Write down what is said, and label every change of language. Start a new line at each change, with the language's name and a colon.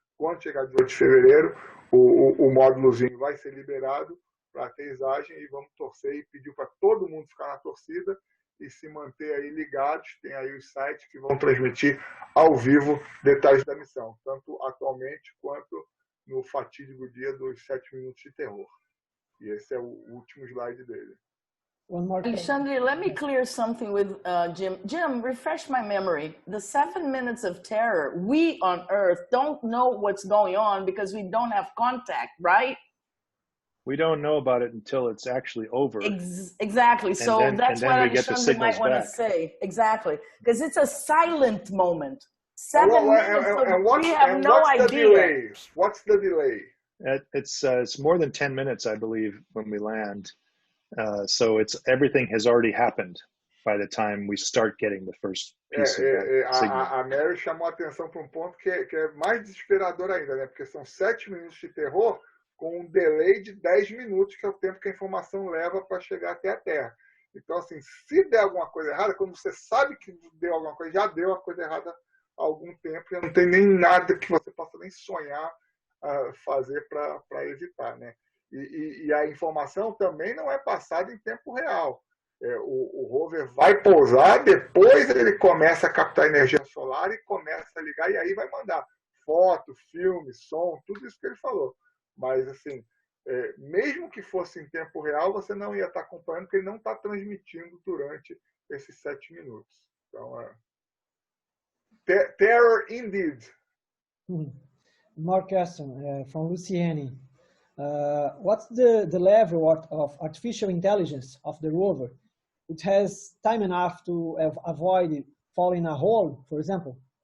Portuguese: Quando chegar 18 de fevereiro, o módulozinho vai ser liberado para aterrissagem e vamos torcer e pedir para todo mundo ficar na torcida e se manter aí ligados. Tem aí os sites que vão transmitir ao vivo detalhes da missão, tanto atualmente quanto no fatídico dia dos 7 minutos de terror. E esse é o último slide dele.
English: Alexandre, let me clear something with Jim. Jim, refresh my memory. The 7 minutes of terror, we on Earth don't know what's going on because we don't have contact, right? We don't know about it until it's actually over. Exactly. So that's what Alexandre might want to say. Exactly. Because it's a silent moment. 7 minutes we have no idea. What's the delay? It's more than 10 minutes, I believe, when we land. So everything has already happened by the time we start getting the first piece of that signal.
Portuguese: A Mary chamou a atenção para um ponto que é mais desesperador ainda, né? Porque são 7 minutos de terror com um delay de 10 minutos, que é o tempo que a informação leva para chegar até a Terra. Então, assim, se der alguma coisa errada, quando você sabe que deu alguma coisa, já deu a coisa errada há algum tempo, já não tem nem nada que você possa nem sonhar fazer para evitar, né? E a informação também não é passada em tempo real. O rover vai pousar, depois ele começa a captar energia solar e começa a ligar, e aí vai mandar foto, filme, som, tudo isso que ele falou. Mas, assim, mesmo que fosse em tempo real, você não ia estar acompanhando, porque ele não está transmitindo durante esses 7 minutos. Então, terror
English: indeed. More question from Luciene. What's the level of artificial intelligence of the rover? It has time enough to avoid falling in a hole, for example?